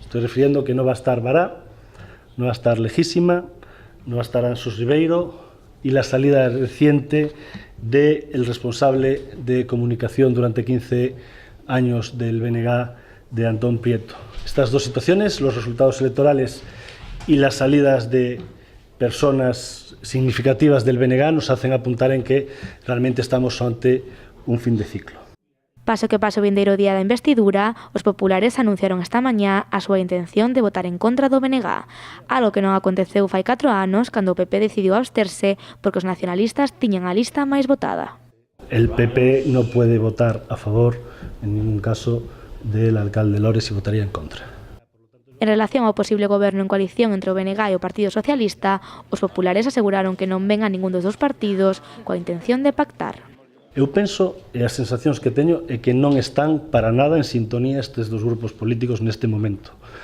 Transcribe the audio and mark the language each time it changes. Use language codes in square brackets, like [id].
[es] Estoy refiriendo que no va a estar Bará, no va a estar Lejísima, no va a estar Anxos Ribeiro, y la salida reciente del responsable de comunicación durante 15 años del BNG, de Antón Prieto. Estas dos situaciones, los resultados electorales y las salidas de personas significativas del BNG, nos hacen apuntar en que realmente estamos ante un fin de ciclo. [gl] Paso que paso o vindeiro día da investidura, os populares anunciaron esta mañá a súa intención de votar en contra do BNG, algo que non aconteceu fai 4 anos cando o PP decidiu absterse porque os nacionalistas tiñan a lista máis votada. [es] El PP no puede votar a favor, en ningún caso, del alcalde Lores y votaría en contra. [gl] En relación ao posible goberno en coalición entre o BNG e o Partido Socialista, os populares aseguraron que non ven a ningún dos dous partidos coa intención de pactar. Eu penso, e as sensacións que teño, é que non están para nada en sintonía estes dos grupos políticos neste momento.